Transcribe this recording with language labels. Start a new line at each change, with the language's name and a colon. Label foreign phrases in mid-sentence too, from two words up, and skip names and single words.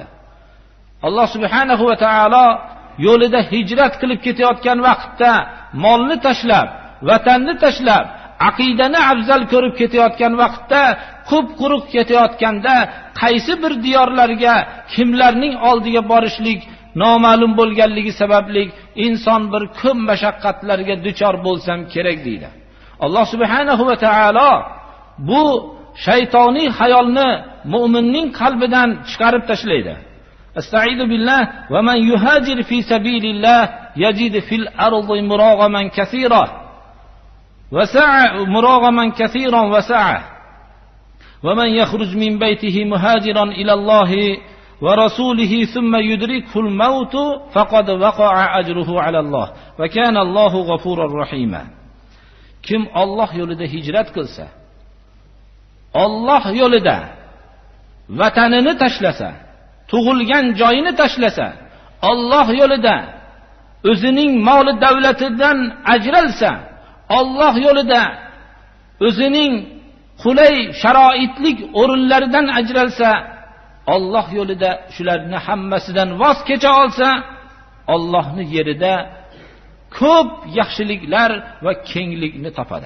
Uzbek: Alloh
Arabic: سبحانه وتعالى
Uzbek: yo'lida hijrat qilib ketayotgan vaqtda molni tashlab, vatanni tashlab, aqidani afzal ko'rib ketayotgan vaqtda, quruq ketayotganda qaysi bir diyorlarga kimlarning oldiga borishlik noma'lum bo'lganligi sababli inson bir ko'p mashaqqatlarga duchor bo'lsam kerak deydi. Alloh
Arabic: سبحانه وتعالى
Uzbek: bu shaytoniy xayolni mu'minning qalbidan chiqarib tashlaydi.
Arabic: أستعيذ بالله ومن يهاجر في سبيل الله يجد في الأرض مراغما كثيرا وسعة مراغما كثيرا وسعة ومن يخرج من بيته مهاجرا إلى الله ورسوله ثم يدركه الموت فقد وقع أجره على الله وكان الله غفورا رحيما.
Uzbek: Kim Alloh yo'lida hijrat qilsa, Alloh yo'lida vatanini tashlasa, tug'ilgan joyini tashlasa, Alloh yo'lida o'zining moli davlatidan ajralsa, Alloh yo'lida o'zining qulay sharoitlik o'rinlaridan ajralsa, Alloh yo'lida shularni hammasidan voz kecha olsa, Allohning yerida ko'p yaxshiliklar va kenglikni topadi.